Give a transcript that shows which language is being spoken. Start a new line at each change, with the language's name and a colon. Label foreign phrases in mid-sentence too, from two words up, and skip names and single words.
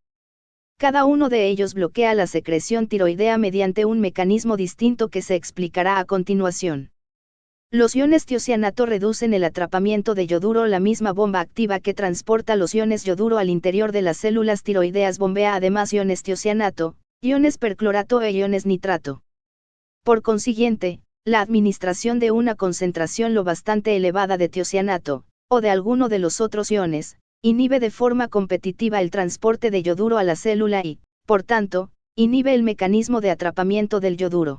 Spanish: Cada uno de ellos bloquea la secreción tiroidea mediante un mecanismo distinto que se explicará a continuación. Los iones tiocianato reducen el atrapamiento de yoduro. La misma bomba activa que transporta los iones yoduro al interior de las células tiroideas bombea además iones tiocianato, iones perclorato e iones nitrato. Por consiguiente, la administración de una concentración lo bastante elevada de tiocianato, o de alguno de los otros iones, inhibe de forma competitiva el transporte de yoduro a la célula y, por tanto, inhibe el mecanismo de atrapamiento del yoduro.